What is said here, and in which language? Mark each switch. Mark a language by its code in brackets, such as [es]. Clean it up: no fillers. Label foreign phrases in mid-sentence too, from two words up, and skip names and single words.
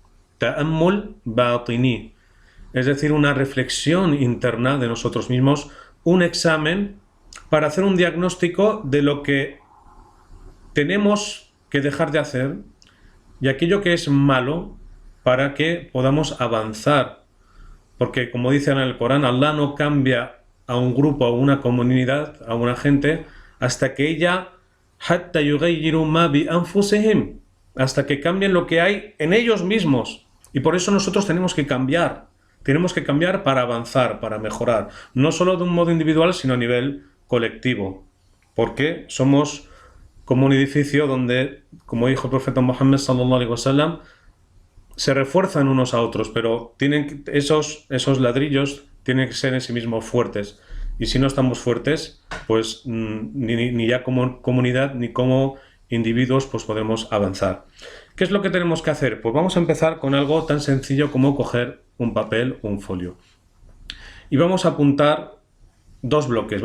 [es] es decir, una reflexión interna de nosotros mismos, un examen para hacer un diagnóstico de lo que tenemos que dejar de hacer y aquello que es malo para que podamos avanzar. Porque, como dicen en el Corán, Allah no cambia a un grupo, a una comunidad, a una gente, hasta que [ar] حتى يغيروا ما بأنفسهم, [es] hasta que cambien lo que hay en ellos mismos. Y por eso nosotros tenemos que cambiar para avanzar, para mejorar, no solo de un modo individual, sino a nivel colectivo, porque somos como un edificio donde, como dijo el profeta Muhammad [ar] صلى الله عليه وسلم, [es] se refuerzan unos a otros, pero esos ladrillos tienen que ser en sí mismos fuertes, y si no estamos fuertes, pues ni ya como comunidad ni como individuos pues podemos avanzar. ¿Qué es lo que tenemos que hacer? Pues vamos a empezar con algo tan sencillo como coger un papel o un folio y vamos a apuntar 2 bloques.